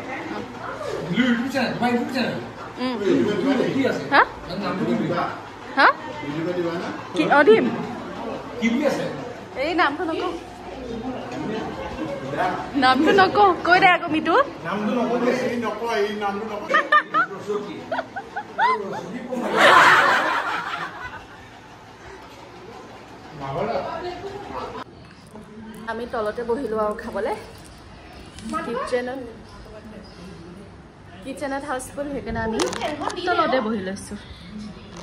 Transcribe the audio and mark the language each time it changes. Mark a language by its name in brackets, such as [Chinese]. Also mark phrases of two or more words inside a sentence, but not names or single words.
[Assamese] Hah? Hah? Ki odim? Ei namto nako. Namto nako. Koi dai ako mitu? Namto nako ei nako ei namto nako. আমি তলতে বহিলো আৰু খাবলে কিচেনত হাউসফুল সেইকাৰণে আমি তলতে বহি লৈছো